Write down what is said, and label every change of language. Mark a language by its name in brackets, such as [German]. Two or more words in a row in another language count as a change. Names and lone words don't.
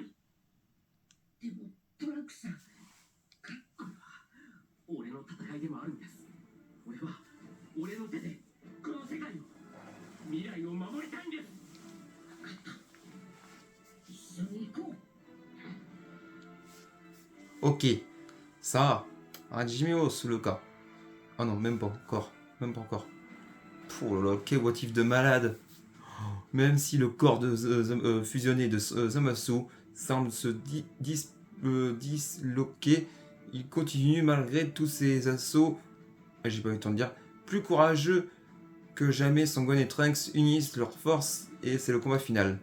[Japanese] でもトランクさん、これは俺の戦いでもあるんです。俺は俺の手でこの世界を、未来を守りたいんです。一緒に行こう。 [French] Ok. Ça, Hajime Osuluka. Ah non, même pas encore. Même pas encore. Oh là là, quel motif de malade. Même si le corps fusionné de Zamasu semble se disloquer, il continue malgré tous ses assauts, j'ai pas eu le temps de dire, plus courageux que jamais Son Gohan et Trunks unissent leurs forces et c'est le combat final.